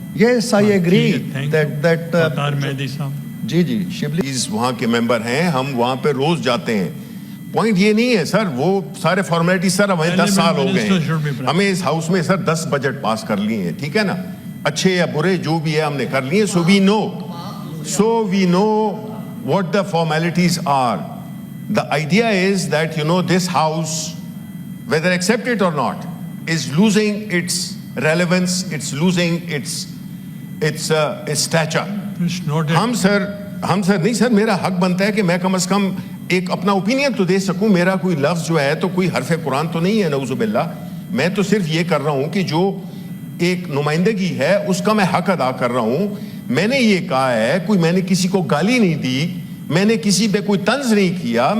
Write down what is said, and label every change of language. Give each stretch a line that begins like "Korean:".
English: yes I agree that
Urdu: مہدی صاحب جی جی شبلی وہاں کے ممبر ہیں, ہم وہاں پہ روز جاتے ہیں. پوائنٹ یہ نہیں ہے سر, وہ سارے فارمیلٹی سر ہمیں 10 سال ہو گئے ہیں, ہمیں اس ہاؤس میں سر 10 بجٹ پاس کر لیے ہیں, ٹھیک ہے نا, اچھے یا برے جو بھی ہے ہم نے کر لیے.
English: So we know what the formalities are. The idea is that this house, whether accepted or not, is losing its relevance, it's losing its stature.
Urdu: ہم سر نہیں سر, میرا حق بنتا ہے کہ میں کم از کم ایک اپنا اوپینین تو دے سکوں. میرا کوئی لفظ جو ہے تو کوئی حرف قرآن تو نہیں ہے نعوذ باللہ. میں تو صرف یہ کر رہا ہوں کہ جو ایک نمائندگی ہے اس کا میں حق ادا کر رہا ہوں. میں نے یہ کہا ہے, میں نے کسی کو گالی نہیں دی, میں نے کسی پہ کوئی طنز نہیں کیا.